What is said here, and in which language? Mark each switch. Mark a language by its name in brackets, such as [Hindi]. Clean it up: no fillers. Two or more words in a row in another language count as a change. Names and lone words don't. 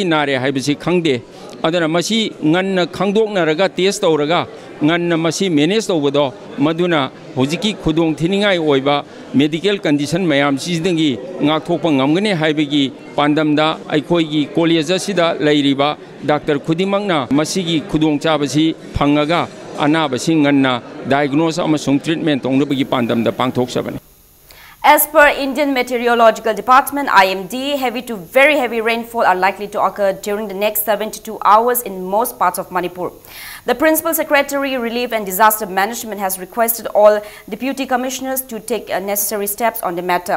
[Manipuri] nare haibasi khangde adana masi nganna khangdoknaraga test tawraga nganna masi manage tawbodo maduna hojiki khudong thiningai oiba [English] medical condition [Manipuri] mayam sidangi ngakthokpa ngamgane haibagi pandamda aikoi gi college asida leiriba doctor khudimangna masigi khudong chabasi phangaga anabasi nganna diagnose amasung treatment tongnabagi pandamda pangthok sabani. [English] As per Indian Meteorological Department IMD, heavy to very heavy rainfall are likely to occur during the next 72 hours in most parts of Manipur. The Principal Secretary, Relief and Disaster Management has requested all Deputy Commissioners to take necessary steps on the matter.